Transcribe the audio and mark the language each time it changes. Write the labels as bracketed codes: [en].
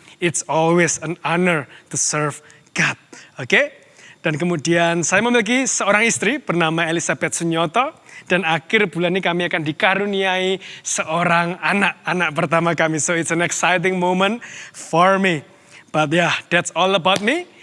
[en] It's always an honor to serve God. Oke? [id] Dan kemudian saya memiliki seorang istri bernama Elizabeth Sunyoto. Dan akhir bulan ini kami akan dikaruniai seorang anak pertama kami. [en] So it's an exciting moment for me. But yeah, that's all about me.